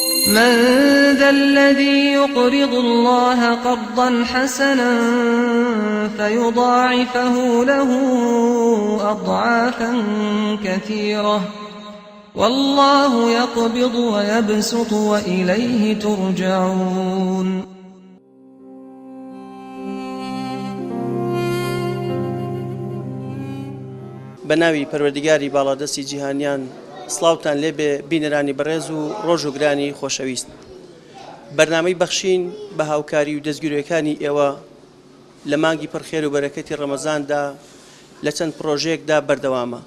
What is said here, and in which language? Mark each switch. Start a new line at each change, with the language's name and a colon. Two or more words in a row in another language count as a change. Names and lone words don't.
Arabic: من ذا الذي يقرض الله قرضا حسنا فيضاعفه له أضعافا كثيرة والله يقبض ويبسط وإليه ترجعون.
Central Kurdish: بەناوی پەروەردگاری باڵادەستی جیهانیان سڵاوتان لێبێ بینەرانی بەڕێز و ڕۆژ و گرانی خۆشەویست. بەرنامەی بەخشین بە هاوکاری و دەستگیرەکانی ئێوە لە مانگی پڕخێر و بەرەکەتی ڕەمەزاندا لە چەند پرۆژەیەکدا بەردەوامە.